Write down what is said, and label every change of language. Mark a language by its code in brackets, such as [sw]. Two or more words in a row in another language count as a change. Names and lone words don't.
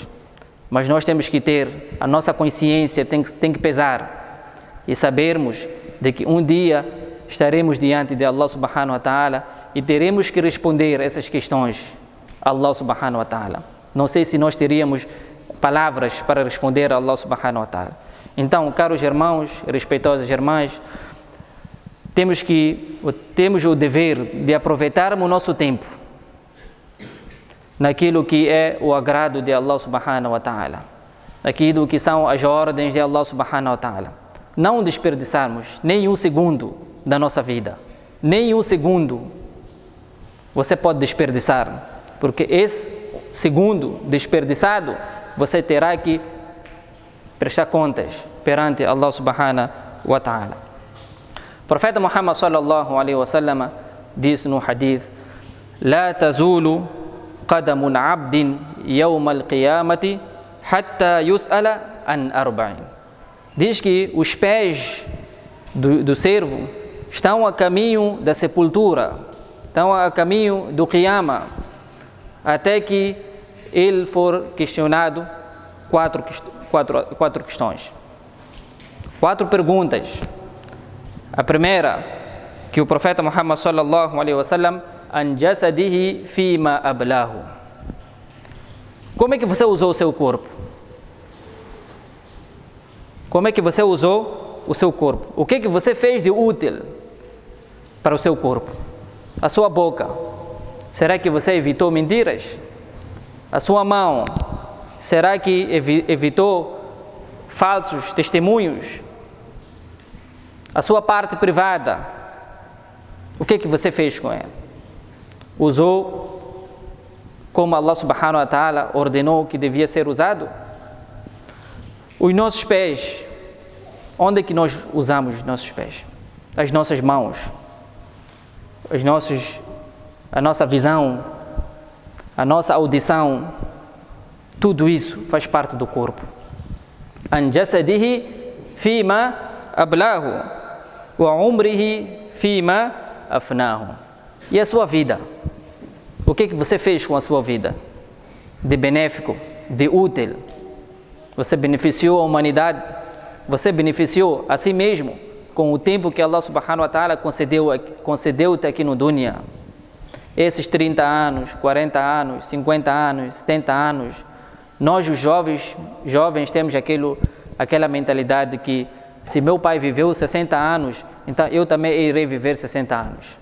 [pt] Mas nós temos que ter, a nossa consciência tem que pesar e sabermos de que um dia estaremos diante de Allah [ar] سبحانه وتعالى [pt] e teremos que responder essas questões a Allah [ar] سبحانه وتعالى. [pt] Não sei se nós teríamos palavras para responder a Allah [ar] سبحانه وتعالى. [pt] Então, caros irmãos, respeitosas irmãs, temos o dever de aproveitarmos o nosso tempo naquilo que é o agrado de Allah [ar] سبحانه وتعالى. [pt] aquilo que são as ordens de Allah [ar] سبحانه وتعالى. [pt] Não desperdiçarmos nem um segundo da nossa vida. Nem um segundo você pode desperdiçar, porque esse segundo desperdiçado você terá que prestar contas perante Allah [ar] سبحانه وتعالى. [pt] O profeta Muhammad [ar] صلى الله عليه وسلم [pt] disse no hadith: [ar] "لا تزول قدما عبد يوم القيامة حتى يسأل عن أربع." [pt] Diz que os pés do servo estão a caminho da sepultura, estão a caminho do Qiyama, até que ele for questionado quatro questões, 4 perguntas. A primeira, que o profeta Muhammad [ar] صلى الله عليه وسلم، عن جسده فيما أبلاه. [pt] Como é que você usou o seu corpo? Como é que você usou o seu corpo? O que é que você fez de útil para o seu corpo? A sua boca, será que você evitou mentiras? A sua mão, será que evitou falsos testemunhos? A sua parte privada, o que é que você fez com ela? Usou como Allah [ar] سبحانه وتعالى [pt] ordenou que devia ser usado? Os nossos pés, onde é que nós usamos os nossos pés? As nossas mãos, a nossa visão, a nossa audição, tudo isso faz parte do corpo. [ar] عن جسده فيما أبلاه وعمره فيما أفناه. [pt] E a sua vida? O que é que você fez com a sua vida? De benéfico, de útil? Você beneficiou a humanidade? Você beneficiou a si mesmo com o tempo que Allah [ar] سبحانه وتعالى [pt] concedeu-te aqui no dunya? Esses 30 anos, 40 anos, 50 anos, 70 anos, nós os jovens temos aquela mentalidade que se meu pai viveu 60 anos, então eu também irei viver 60 anos.